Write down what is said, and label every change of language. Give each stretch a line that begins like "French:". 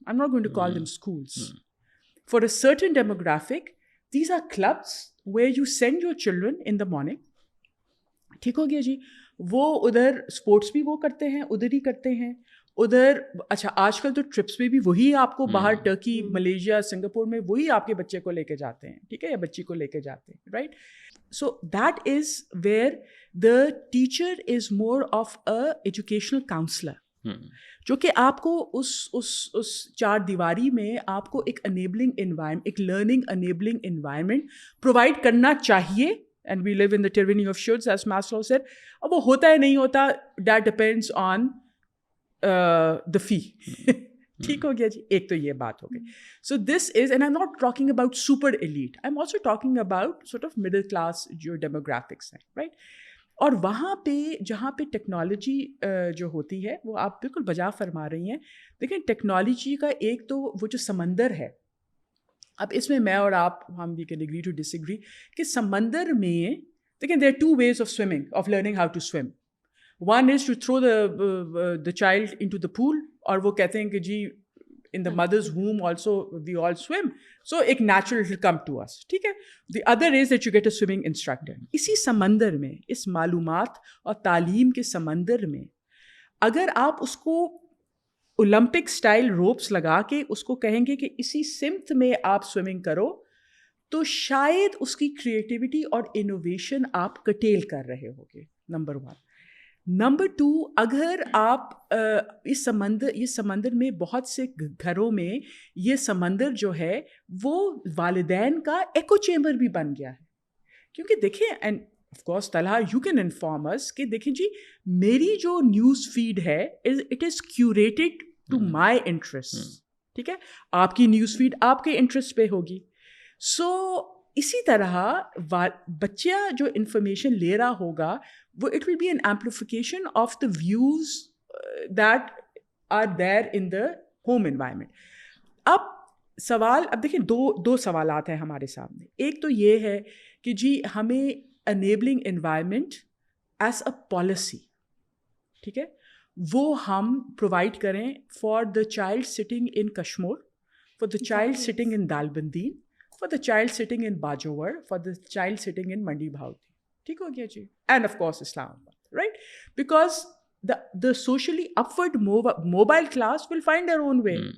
English: I'm not going to call them schools. For a certain demographic, these are clubs where you send your children in the morning.
Urdu: ٹھیک ہو گیا جی, وہ ادھر sports بھی وہ کرتے ہیں, ادھر ہی کرتے ہیں ادھر. اچھا آج کل تو ٹرپس میں بھی وہی آپ کو باہر ٹرکی, ملیشیا, سنگاپور میں وہی آپ کے بچے کو لے کے جاتے ہیں, ٹھیک ہے, یا بچی کو لے کے جاتے ہیں, right.
English: so that is where the teacher is more of a educational counsellor,
Urdu: جو کہ آپ کو اس 4 دیواری میں آپ کو ایک انیبلنگ انوائرمنٹ, ایک لرننگ انیبلنگ انوائرمنٹ پرووائڈ کرنا چاہیے.
English: And we live in the tyranny of shoulds, as Maslow said.
Urdu: اب وہ ہوتا ہے نہیں ہوتا,
English: that depends on the fee.
Urdu: ٹھیک ہو گیا جی, ایک تو یہ بات ہو گئی.
English: So this is, and I'm not talking about super elite, I'm also talking about sort of middle class جو demographics ہیں, right.
Urdu: اور وہاں پہ جہاں پہ ٹیکنالوجی جو ہوتی ہے وہ آپ بالکل بجا فرما رہی ہیں. دیکھیں ٹیکنالوجی کا ایک تو وہ جو سمندر ہے اب اس میں میں اور آپ ہم
English: We can agree to disagree کہ سمندر میں دیکھیں there are 2 ways of swimming, of learning how to swim. One is to throw the child into the pool,
Urdu: اور وہ کہتے ہیں کہ جی
English: in the mother's womb also we all swim, so ایک natural it will come to us, ٹھیک ہے. The other is that you get a swimming instructor.
Urdu: اسی سمندر میں, اس معلومات اور تعلیم کے سمندر میں اگر آپ اس کو اولمپک سٹائل روپس لگا کے اس کو کہیں گے کہ اسی سمت میں آپ سوئمنگ کرو, تو شاید اس کی کریٹیوٹی اور انوویشن آپ کٹیل کر رہے ہوگے, نمبر 1. نمبر 2, اگر آپ اس سمندر میں بہت سے گھروں میں یہ سمندر جو ہے وہ والدین کا ایکو چیمبر بھی بن گیا ہے, کیونکہ دیکھیں and of course Talha you can inform اس کہ دیکھیں جی میری جو نیوز فیڈ ہے
English: it is curated to my interest,
Urdu: ٹھیک ہے, آپ کی نیوز فیڈ آپ کے انٹرسٹ پہ ہوگی. سو اسی طرح بچہ جو انفارمیشن لے رہا ہوگا وہ
English: It will be an amplification of the views that are there in the home environment.
Urdu: اب دیکھیں دو سوالات ہیں ہمارے سامنے. ایک تو یہ ہے کہ جی ہمیں enabling environment as a policy, ٹھیک ہے, وہ ہم پرووائڈ کریں for the child sitting in Kashmore, for the child sitting in Dalbandin, for the child sitting in باجوور, for the child sitting in منڈی بھاؤتی, ٹھیک ہو گیا جی, اینڈ آف کورس اسلام آباد, right, because
English: the socially upward mobile class will find their own way.